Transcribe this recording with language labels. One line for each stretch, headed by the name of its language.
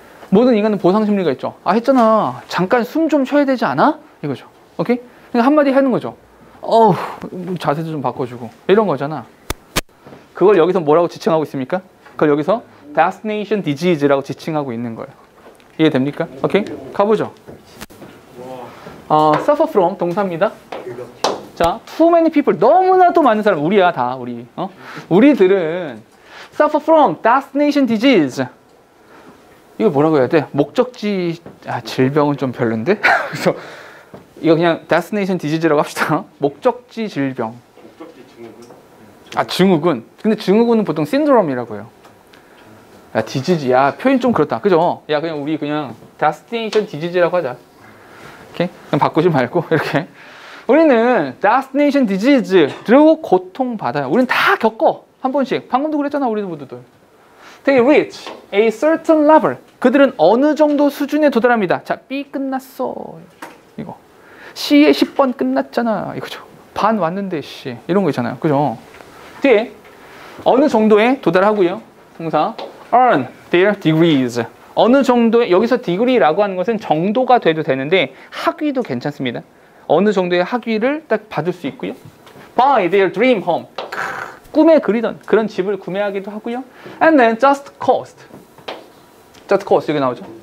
Korean: 모든 인간은 보상 심리가 있죠. 했잖아. 잠깐 숨 좀 쉬어야 되지 않아? 이거죠. 오케이? 그러니까 한마디 하는 거죠. 자세도 좀 바꿔주고. 이런 거잖아. 그걸 여기서 뭐라고 지칭하고 있습니까? 그걸 여기서 destination disease라고 지칭하고 있는 거예요. 이해됩니까? 오케이? 가보죠.
English: suffer from
Korean: 동사입니다. 자,
English: too many people.
Korean: 너무나도 많은 사람. 우리야, 다. 우리. 우리들은 suffer from destination disease. 이거 뭐라고 해야 돼? 목적지 질병은 좀 별론데? 그래서 이거 그냥 destination disease라고 합시다. 목적지 질병. 목적지 증후군? 증후군. 근데 증후군은 보통 신드롬이라고 해요. 디지즈. 표현 좀 그렇다. 그죠? 그냥 우리 그냥 destination disease라고 하자. 오케이? 그럼 바꾸지 말고 이렇게. 우리는 destination disease로 고통받아요. 우리는 다 겪어. 한 번씩. 방금도 그랬잖아, 우리 모두들.
English: They reach a certain level.
Korean: 그들은 어느 정도 수준에 도달합니다. 자, B 끝났어. 이거. C의 10번 끝났잖아. 이거죠. 반 왔는데, 씨. 이런 거 있잖아요. 그죠? 뒤에 어느 정도에 도달하고요. 동사
English: earn their degrees.
Korean: 어느 정도의, 여기서 degree라고 하는 것은 정도가 돼도 되는데 학위도 괜찮습니다. 어느 정도의 학위를 딱 받을 수 있고요.
English: Buy their dream home.
Korean: 꿈에 그리던 그런 집을 구매하기도 하고요.
English: And then just cost. just cost
Korean: 여기 나오죠.